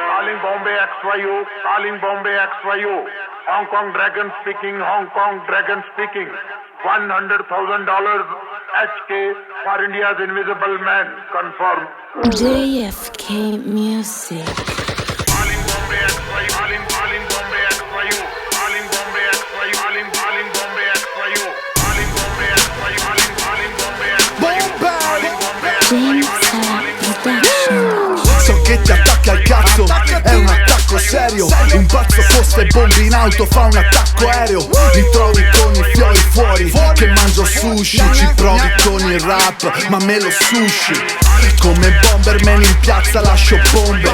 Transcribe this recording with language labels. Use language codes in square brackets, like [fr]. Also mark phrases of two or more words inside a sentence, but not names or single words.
[en] calling Bombay XYU, calling Bombay XYU. Hong Kong Dragon speaking, Hong Kong Dragon speaking. $100,000 HK for India's Invisible Man, confirmed. JFK Music. Calling Bombay XYU, calling Bombay XYU, calling Bombay XYU, calling Bombay XYU, calling Bombay XYU, calling Bombay XYU, [it] So che ti attacca al cazzo, è un attacco serio. Un pazzo posta e bombe in auto fa un attacco aereo. Mi trovi con i fiori fuori, che mangio sushi. Ci provi con il rap, ma me lo sushi. Come Bomberman in piazza lascio bombe.